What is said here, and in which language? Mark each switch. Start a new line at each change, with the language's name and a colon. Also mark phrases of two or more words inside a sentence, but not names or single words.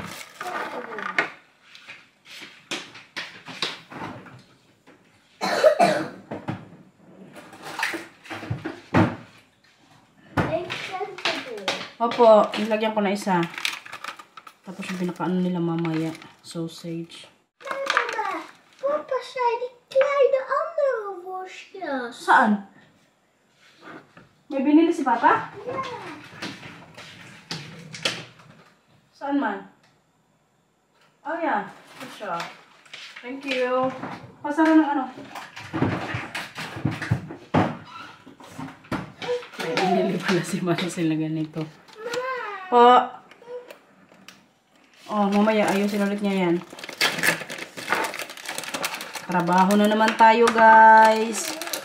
Filipino: Opo, nilagyan ko na isa. Tapos yung pinakaano nila mamaya, sausage.
Dutch: Mama, Papa zei die kleine andere worstjes.
Filipino: Saan? May binili si Papa?
Dutch: Ja.
Filipino: Saan man?
English: Oh yeah, good job. Thank you.
Filipino: Pasara ng ano? May binili pala si Marcel na ganito. Po. Oh, mamaya ayusin ulit niya yan. Trabaho na naman tayo, guys.